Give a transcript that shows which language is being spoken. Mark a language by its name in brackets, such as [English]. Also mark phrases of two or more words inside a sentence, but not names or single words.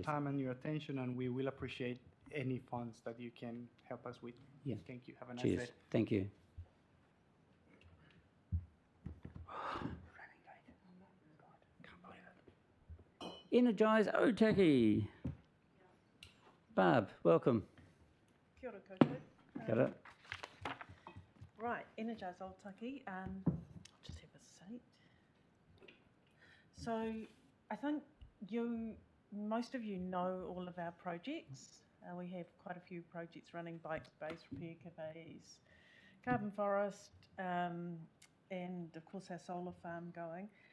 [English] time and your attention, and we will appreciate any funds that you can help us with. Yeah. Thank you. Have a nice Cheers. day. Thank you. Energize Otaki. Barb, welcome. [Māori] Kia ora koutou. [English] Got it? Right, Energize Otaki. I'll just have a seat. So I think most of you know all of our projects. We have quite a few projects running: bike space, repair cafes, carbon forest, and of course our solar farm going.